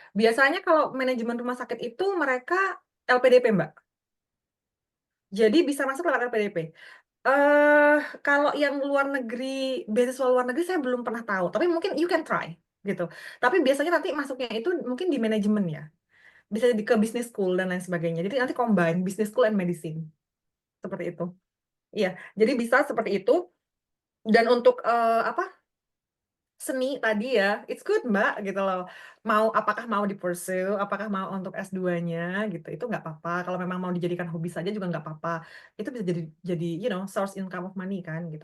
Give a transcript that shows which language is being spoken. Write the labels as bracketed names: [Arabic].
[Indonesian] Biasanya kalau manajemen rumah sakit itu mereka LPDP, Mbak. Jadi bisa masuk lewat LPDP. Kalau yang luar negeri, beasiswa luar negeri saya belum pernah tahu, tapi mungkin [English] you can try [Indonesian] gitu. Tapi biasanya nanti masuknya itu mungkin di manajemen ya. Bisa ke business school dan lain sebagainya. Jadi nanti [English] combine business school and medicine. [Indonesian] Seperti itu. Iya, jadi bisa seperti itu. Dan untuk apa? seni tadi ya, [English] it's good [Indonesian] Mbak gitu loh. Apakah mau di pursue, apakah mau untuk S2-nya gitu, itu nggak apa-apa. Kalau memang mau dijadikan hobi saja juga nggak apa-apa. Itu bisa jadi [English] source income of money [Indonesian] kan gitu.